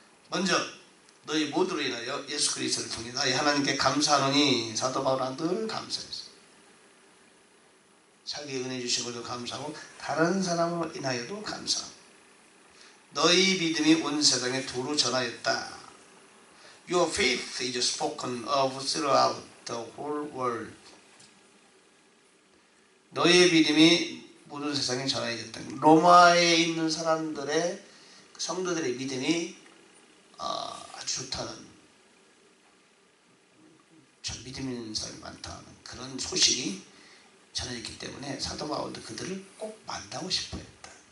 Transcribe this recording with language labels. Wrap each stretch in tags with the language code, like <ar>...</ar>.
<ko>먼저 너희 모두로 인하여 예수 그리스도를 통해 나의 하나님께 감사하노니 사도 바울은 늘 감사했어요. 자기의 은혜 주신 것도 감사하고 다른 사람으로 인하여도 감사하고 너희 믿음이 온 세상에 두루 전하였다.</ko> <en>Your faith is spoken of throughout the whole world.</en> <ko>너희의 믿음이 모든 세상에 전하였다. 로마에 있는 사람들의 성도들의 믿음이 아주 좋다는, 참 믿음 있는 사람이 많다는 그런 소식이 전해졌기 때문에 사도 바울도 그들을 꼭 만나고 싶어 했다.</ko>